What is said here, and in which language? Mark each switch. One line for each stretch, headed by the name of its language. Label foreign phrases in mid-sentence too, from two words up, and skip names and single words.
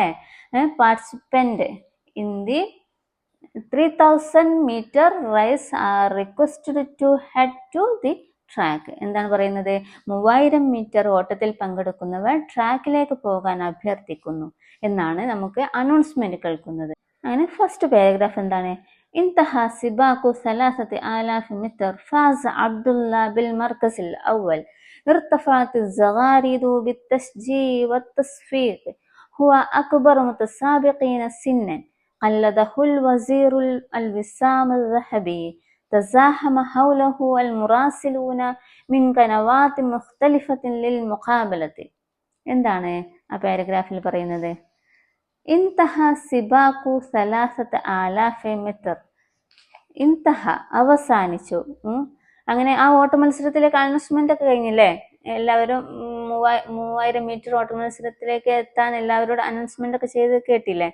English: Participant in the 3000 meter race are requested to head to the track.
Malayalam: എന്താണ് പറയുന്നത്? 3000 മീറ്റർ ഓട്ടത്തിൽ പങ്കെടുക്കുന്നവർ ട്രാക്കിലേക്ക് പോകാൻ അഭ്യർത്ഥിക്കുന്നു എന്നാണ് നമുക്ക് അനൗൺസ്മെന്റ് കേൾക്കുന്നത്. അങ്ങനെ
English: first paragraph
Malayalam: എന്താണ്?
Arabic: انتهى سباق 3000 متر. فاز عبد الله بالمركز الأول. ارتفعت الزغاريد بالتشجيع والتصفيق. هو أكبر متسابقين سنا. قلده الوزير الوسام الذهبي. تزاحم حوله المراسلون من قنوات مختلفة للمقابلة.
Malayalam: എന്താണ് ആ പാരഗ്രാഫിൽ പറയുന്നത്?
Arabic: انتهى سباق
Malayalam: 3000 മീറ്റർ. ഇൻതഹ, അവസാനിച്ചു. അങ്ങനെ ആ ഓട്ട മത്സരത്തിലേക്ക് അനൗൺസ്മെന്റ് ഒക്കെ കഴിഞ്ഞില്ലേ? എല്ലാവരും 3000 മീറ്റർ ഓട്ട മത്സരത്തിലേക്ക് എത്താൻ എല്ലാവരോടും അനൗൺസ്മെന്റ് ഒക്കെ ചെയ്ത് കേട്ടില്ലേ?